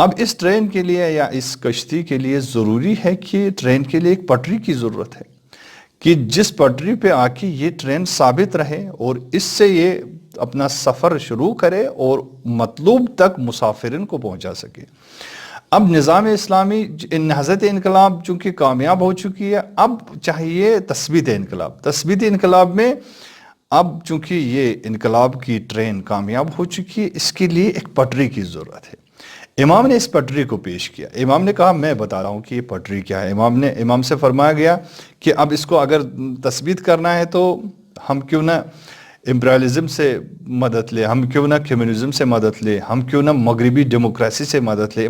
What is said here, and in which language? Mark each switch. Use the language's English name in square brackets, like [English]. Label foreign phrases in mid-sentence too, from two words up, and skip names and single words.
[Urdu] اب اس ٹرین کے لیے یا اس کشتی کے لیے ضروری ہے کہ ٹرین کے لیے ایک پٹری کی ضرورت ہے کہ جس پٹری پہ آ کے یہ ٹرین ثابت رہے اور اس سے یہ اپنا سفر شروع کرے اور مطلوب تک مسافرین کو پہنچا سکے۔ اب نظام اسلامی نہضت انقلاب چونکہ کامیاب ہو چکی ہے، اب چاہیے تثبیت انقلاب۔ تثبیت انقلاب میں اب چونکہ یہ انقلاب کی ٹرین کامیاب ہو چکی ہے، اس کے لیے ایک پٹری کی ضرورت ہے۔ امام نے اس پٹری کو پیش کیا۔ امام نے کہا میں بتا رہا ہوں کہ یہ پٹری کیا ہے۔ امام سے فرمایا گیا کہ اب اس کو اگر تثبیت کرنا ہے تو ہم کیوں نہ امپریالزم سے مدد لے، ہم کیوں نہ کمیونزم سے مدد لے، ہم کیوں نہ مغربی ڈیموکریسی سے مدد لے۔